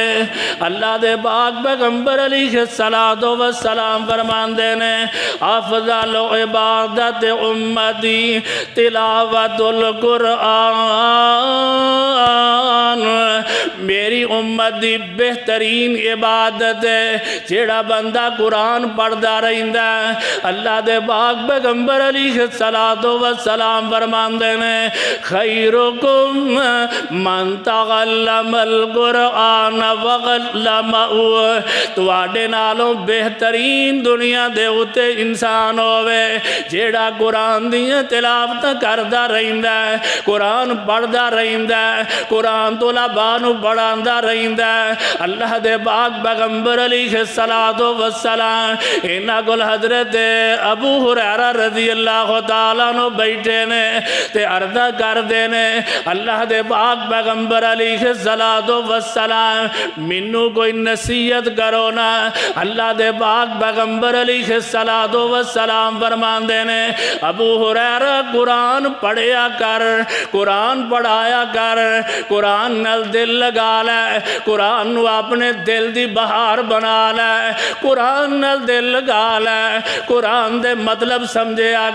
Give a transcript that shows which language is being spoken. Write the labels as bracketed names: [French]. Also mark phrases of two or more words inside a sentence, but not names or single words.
[Punjabi] اللہ دے پاک پیغمبر [Arabic] علیہ السلام [Punjabi] فرماندے نے [Arabic] افضل عبادت امتی تلاوت القرآن، [Punjabi] میری امت دی بہترین عبادت ہے جیڑا بندہ قرآن پڑھدا رہندا ہے۔ اللہ دے پاک پیغمبر [Arabic] علیہ السلام [Punjabi] فرماندے [Arabic] خیرکم من تعلم القرآن وعلمہ، [Punjabi] تواڈے نالوں بہترین دنیا دے اتے انسان ہوئے جیڑا قرآن دیاں تلاوت کردا رہندا ہے، قرآن پڑھدا رہندا ہے، قرآن طلباء نو پڑھاندا پڑھدا رہندا اللہ دے پاک پیغمبر [Arabic] علیہ الصلوۃ والسلام [Punjabi] انہاں کول حضرت ابو ہریرہ [Arabic] رضی اللہ تعالیٰ عنہ [Punjabi] بیٹھے نے تے عرض کردے نے اللہ دے پاک پیغمبر [Arabic] علیہ الصلوۃ والسلام [Punjabi] مینوں کوئی نصیحت کرو نا اللہ دے پاک پیغمبر [Arabic] علیہ الصلوۃ والسلام [Punjabi] فرماندے نے ابو ہریرہ قرآن پڑھیا کر قرآن پڑھایا کر قرآن نال دل لگا لے قرآن نو اپنے دل دی بہار بنا لے قرآن نال دل لگا لے قرآن دے مطلب سمجھیا